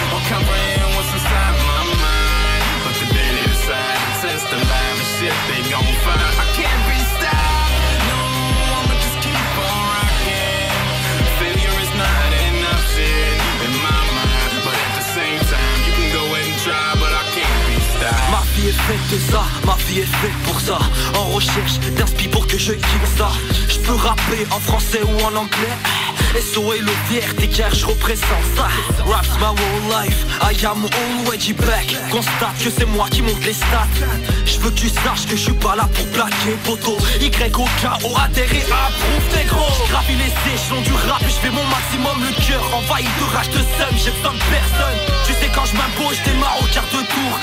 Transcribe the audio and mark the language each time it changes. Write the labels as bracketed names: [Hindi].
[English] Comprehend what's inside my mind, but the day they decide to test the line and shit they gon' find I can't be stopped. No, I'ma just keep on rocking. Failure is not an option in my mind, but at the same time you can go ahead and try, but I can't be stopped. [French] Ma vie est faite de ça, ma vie est faite pour ça. En recherche d'inspi pour que je kiffe ça. Je peux rapper en français ou en anglais. SO et le TR, je représente ça. [English] Raps my whole life, I am already back. [French] Constate que c'est moi qui monte les stats. Je veux que tu saches que je suis pas là pour plaquer poteau. Y-O-K-O, adhérer, approuve t'es gros. Gravis les échelons du rap et je fais mon maximum. Le cœur envahi de rage de seum, j'ai besoin de personne. Tu sais quand je m'impose, je démarre au quart de tour.